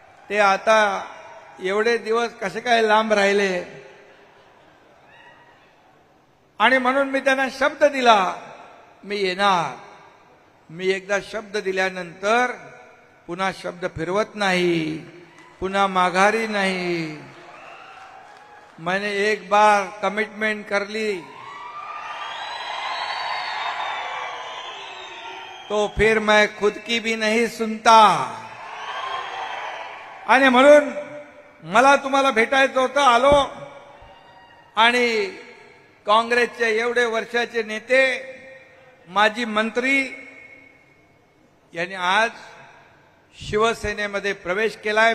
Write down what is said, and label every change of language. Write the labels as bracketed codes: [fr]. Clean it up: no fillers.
[mr] ते आता एवढे दिवस कसे काय लांब राहिले, आणि म्हणून मी त्यांना शब्द दिला, मी येणार. मी एकदा शब्द दिल्यानंतर पुन्हा शब्द फिरवत नाही, पुन्हा माघारी नाही. [hi] मैंने एक बार कमिटमेंट कर ली तो फिर मैं खुद की भी नहीं सुनता. [mr] आणि म्हणून मला तुम्हाला भेटायचं होतं, आलो. आणि काँग्रेसचे एवढे वर्षाचे नेते, माजी मंत्री यांनी आज शिवसेनेमध्ये प्रवेश केलाय.